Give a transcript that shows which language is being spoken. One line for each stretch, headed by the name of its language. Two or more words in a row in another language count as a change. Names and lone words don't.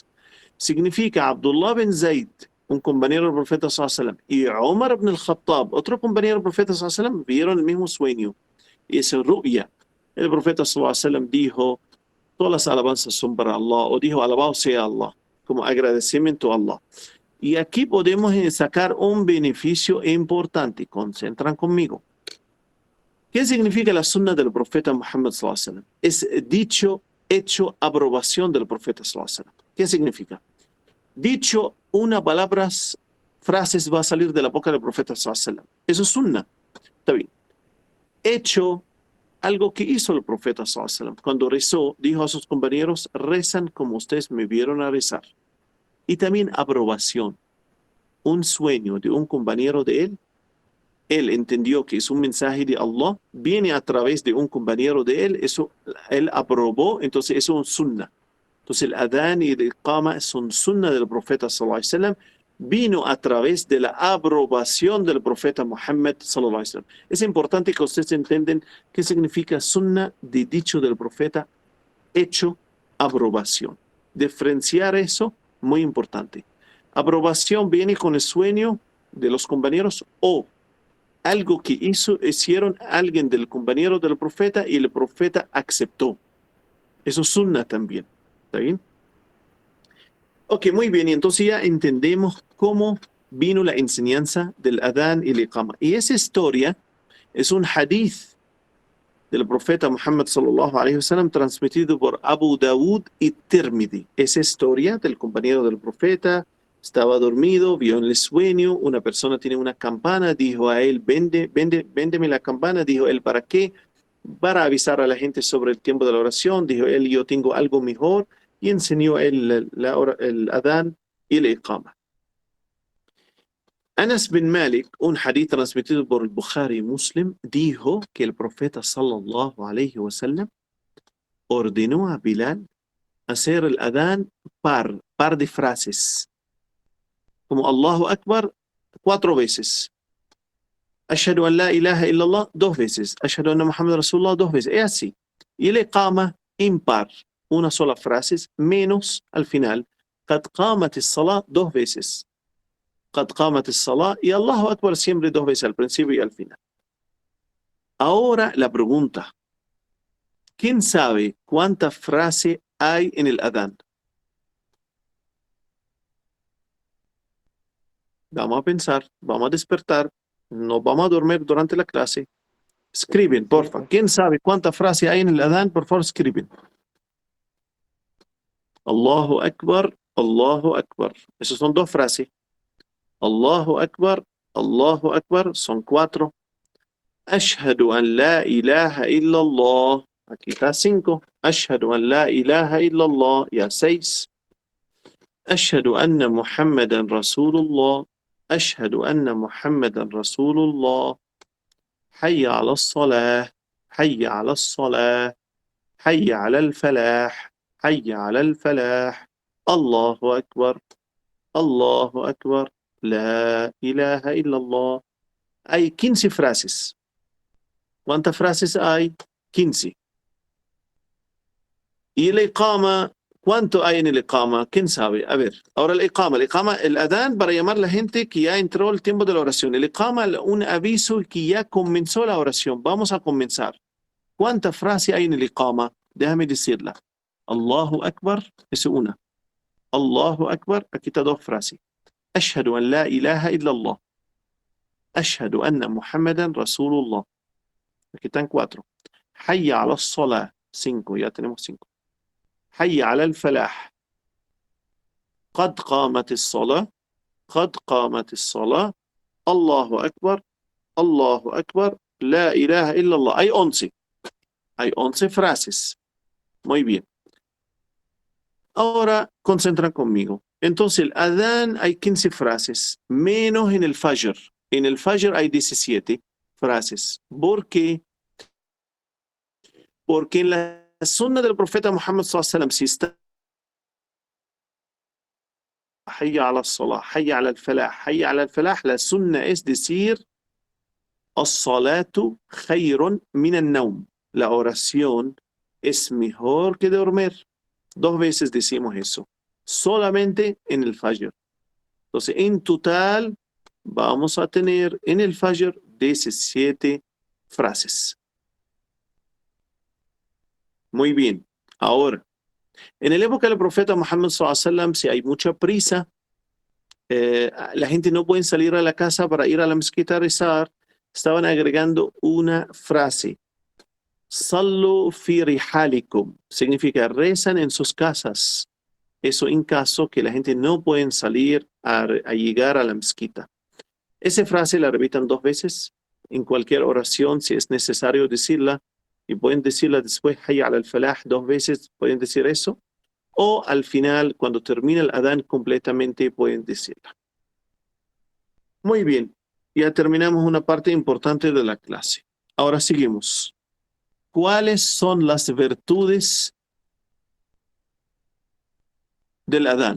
Spanish: Significa Abdullah bin Zayd, un compañero del profeta
Arabic: صلى الله عليه وسلم,
Spanish: y Umar ibn al-Khattab, otro compañero del profeta
Arabic: صلى الله عليه وسلم,
Spanish: vieron el mismo sueño. Y esa ru'ya, el profeta
Arabic: صلى الله عليه وسلم
Spanish: dijo, todas las alabanzas son para Allah, o dijo, alabado sea Allah, como agradecimiento a Allah. Y aquí podemos sacar un beneficio importante, concentran conmigo. ¿Qué significa la sunna del profeta Muhammad
Arabic: صلى الله عليه وسلم?
Spanish: Es dicho, hecho, aprobación del profeta
Arabic: صلى الله عليه وسلم.
Spanish: ¿Qué significa? Dicho, una palabra, frases va a salir de la boca del profeta
Arabic: صلى الله عليه وسلم.
Spanish: Eso es sunna. Está bien. Hecho, algo que hizo el profeta
Arabic: صلى الله عليه وسلم.
Spanish: Cuando rezó, dijo a sus compañeros, rezan como ustedes me vieron a rezar. Y también aprobación. Un sueño de un compañero de él. Él entendió que es un mensaje de Allah, viene a través de un compañero de él, eso él aprobó, entonces eso es un sunnah. Entonces el adán y el iqama son sunnah del profeta
Arabic: صلى الله عليه وسلم,
Spanish: vino a través de la aprobación del profeta Muhammad
Arabic: صلى الله عليه وسلم.
Spanish: Es importante que ustedes entiendan qué significa sunnah de dicho del profeta, hecho, aprobación. Diferenciar eso, muy importante. Aprobación viene con el sueño de los compañeros o algo que hicieron alguien del compañero del profeta y el profeta aceptó. Eso es sunnah también. ¿Está bien? Ok, muy bien. Y entonces ya entendemos cómo vino la enseñanza del adán y el iqama. Y esa historia es un hadith del profeta Muhammad
Arabic: صلى الله عليه وسلم
Spanish: transmitido por Abu Dawud y Tirmidhi. Esa historia del compañero del profeta estaba dormido, vio en el sueño, una persona tiene una campana, dijo a él, véndeme la campana, dijo él, ¿para qué? Para avisar a la gente sobre el tiempo de la oración, dijo él, yo tengo algo mejor, y enseñó a él el adán y el iqama. Anas bin Malik, un hadith transmitido por el Bukhari y Muslim, dijo que el profeta
Arabic: صلى الله عليه وسلم
Spanish: ordenó a Bilal hacer el adán par de frases. Como
Arabic: الله أكبر
Spanish: 4 veces.
Arabic: أشهد أن لا إله إلا الله 2 veces. أشهد أن محمد رسول الله 2 veces.
Spanish: Es así. Y el iqama impar. Una sola frase menos al final.
Arabic: قد قامت الصلاة 2 veces. قد قامت الصلاة
Spanish: y
Arabic: الله أكبر
Spanish: siempre 2 veces al principio y al final. Ahora la pregunta. ¿Quién sabe cuántas frases hay en el adán? Vamos a pensar, vamos a despertar, nos vamos a dormir durante la clase. Escriben, porfa. ¿Quién sabe cuántas frases hay en el adán? Por favor, escriben.
Arabic: الله أكبر، الله أكبر.
Spanish: Esas son 2 frases.
Arabic: الله أكبر
Spanish: son 4.
Arabic: أشهد أن لا إله إلا الله.
Spanish: Aquí está 5.
Arabic: أشهد أن لا إله إلا الله.
Spanish: Ya 6.
Arabic: أشهد أن محمدا رسول الله. أشهد أن محمدا رسول الله حي على الصلاة حي على الصلاة حي على الفلاح حي على الفلاح. الله أكبر. الله أكبر. لا إله إلا الله.
Spanish: Hay 15 frases. ¿Cuántas frases hay? 15. Y la iqama, ¿cuánto hay en el iqama? ¿Quién sabe? A ver, ahora el iqama, el adán para llamar a la gente que ya entró el tiempo de la oración. El iqama, un aviso que ya comenzó la oración. Vamos a comenzar. ¿Cuántas frases hay en el iqama? Déjame decirla.
Arabic: الله أكبر,
Spanish: es una.
Arabic: الله أكبر,
Spanish: aquí está 2 frases.
Arabic: أشهد أن لا إله إلا الله. أشهد أن محمدا رسول الله.
Spanish: Aquí están 4.
Arabic: حي على الصلاة.
Spanish: 5, ya tenemos 5.
Arabic: حي على الفلاح. قد قامت الصلاة. قد قامت الصلاة. الله أكبر. الله أكبر. لا إله إلا الله.
Spanish: Hay 11. Hay 11 frases. Muy bien. Ahora concentran conmigo. Entonces el adán hay 15 frases, menos en el fajr. En el fajr hay 17 frases. ¿Por qué? Porque en la sunna del profeta Muhammad
Arabic: صلى الله عليه وسلم,
Spanish: si está
Arabic: حي على الصلاة، حي على الفلاح، حي على الفلاح,
Spanish: la sunna es decir
Arabic: الصلاة خير من النوم.
Spanish: La oración es mejor que dormir. 2 veces decimos eso. Solamente en el fajr. Entonces, en total, vamos a tener en el fajr 17 frases. Muy bien. Ahora, en la época del profeta Muhammad
Arabic: صلى الله عليه وسلم,
Spanish: si hay mucha prisa, la gente no puede salir a la casa para ir a la mezquita a rezar, estaban agregando una frase.
Arabic: صلوا في رحالكم.
Spanish: Significa rezan en sus casas. Eso en caso que la gente no pueden salir a llegar a la mezquita. Esa frase la repitan 2 veces en cualquier oración si es necesario decirla, y pueden decirla después
Arabic: حي على الفلاح
Spanish: 2 veces, pueden decir eso, o al final cuando termina el adán completamente pueden decirla. Muy bien, ya terminamos una parte importante de la clase. Ahora seguimos. ¿Cuáles son las virtudes del adán?